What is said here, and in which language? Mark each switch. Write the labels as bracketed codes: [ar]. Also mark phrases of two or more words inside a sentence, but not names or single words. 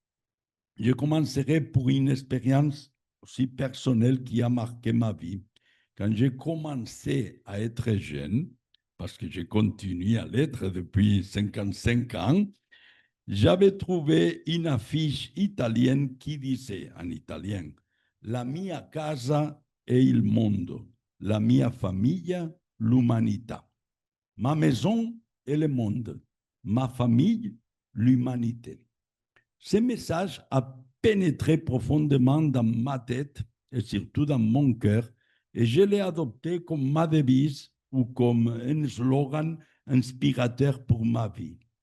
[fr] Je commencerai pour une expérience aussi personnelle qui a marqué ma vie. Quand j'ai commencé à être jeune, parce que j'ai continué à l'être depuis 55 ans, j'avais trouvé une affiche italienne qui disait en italien « [it] La mia casa è il mondo, la mia famiglia l'umanità. [fr] Ma maison est le monde, ma famille l'humanité. » Ce message a pénétré profondément dans ma tête et surtout dans mon cœur, et je l'ai adopté comme ma devise ou comme un slogan inspirateur pour ma vie.